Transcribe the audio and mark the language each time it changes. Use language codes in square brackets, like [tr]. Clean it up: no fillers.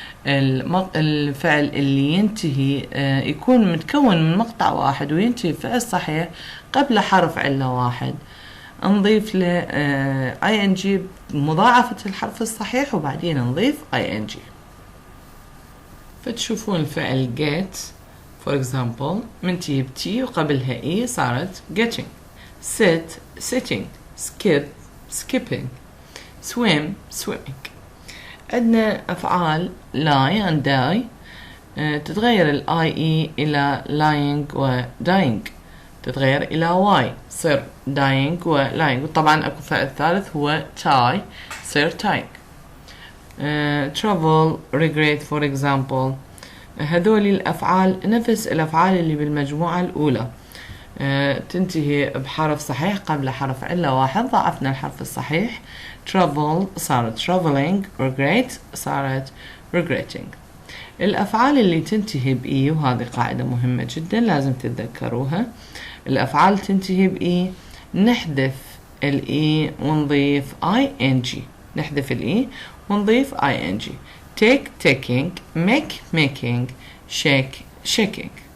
[ar] الفعل اللي ينتهي يكون متكون من مقطع واحد وينتهي فعل صحيح قبل حرف علة واحد. نضيف له ing مضاعفة الحرف الصحيح وبعدين نضيف ing. فتشوفون الفعل get [en] for example [ar] منتهي بتي وقبلها e صارت getting. [en] sit sitting, skip skipping, swim swimming. [ar] عندنا أفعال [en] lie and die [ar] تتغير ال ie إلى lying و dying، تتغير إلى y صير dying و lying. وطبعا أكو فعل ثالث هو tie صير tying. [en] travel regret for example. [ar] هذول الأفعال نفس الأفعال اللي بالمجموعة الأولى تنتهي بحرف صحيح قبل حرف علة واحد، ضاعفنا الحرف الصحيح. travel صارت traveling، regret صارت regretting. الأفعال اللي تنتهي بإي، وهذه قاعدة مهمة جدا لازم تتذكروها، الأفعال تنتهي بإي نحذف الإي ونضيف ing، نحذف الإي ونضيف ing. [en] take taking، make making، shake shaking.